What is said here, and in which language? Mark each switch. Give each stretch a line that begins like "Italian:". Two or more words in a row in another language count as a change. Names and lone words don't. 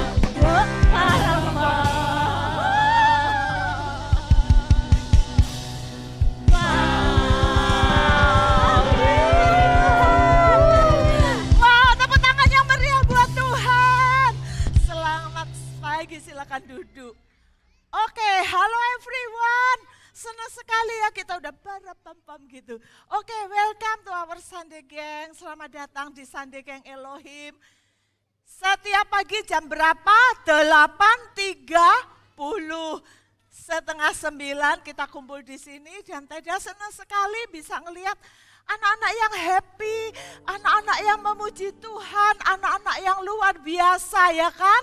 Indonesian: Parang-pam. Wow, tepuk tangan yang meriah buat Tuhan. Selamat pagi, silakan duduk. Oke, halo everyone. Senang sekali ya kita udah pam gitu. Oke,
English: welcome to our Sunday Gang.
Indonesian: Selamat datang di Sunday Gang Elohim. Setiap pagi jam berapa? 8.30. 8:30 kita kumpul di sini dan Teda senang sekali bisa ngelihat anak-anak yang happy, anak-anak yang memuji Tuhan, anak-anak yang luar biasa ya kan.